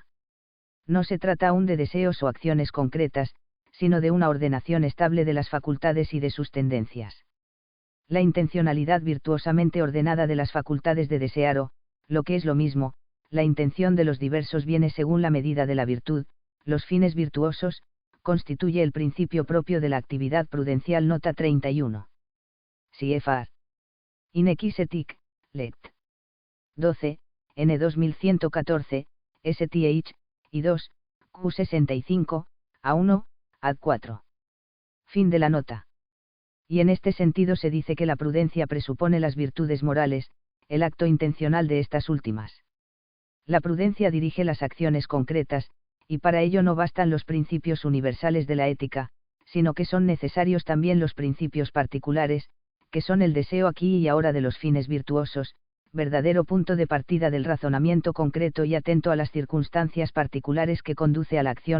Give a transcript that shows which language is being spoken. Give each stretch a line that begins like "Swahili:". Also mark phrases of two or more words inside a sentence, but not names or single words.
Spanish: No se trata aún de deseos o acciones concretas, sino de una ordenación estable de las facultades y de sus tendencias. La intencionalidad virtuosamente ordenada de las facultades de desear o, lo que es lo mismo, la intención de los diversos bienes según la medida de la virtud, los fines virtuosos, constituye el principio propio de la actividad prudencial. Nota 31. CFR. In Equisetic, Let. 12, N 2114, STH, y 2, Q65, A1, Ad 4. Fin de la nota. Y en este sentido se dice que la prudencia presupone las virtudes morales, el acto intencional de estas últimas. La prudencia dirige las acciones concretas, y para ello no bastan los principios universales de la ética, sino que son necesarios también los principios particulares, que son el deseo aquí y ahora de los fines virtuosos, verdadero punto de partida del razonamiento concreto y atento a las circunstancias particulares que conduce a la acción.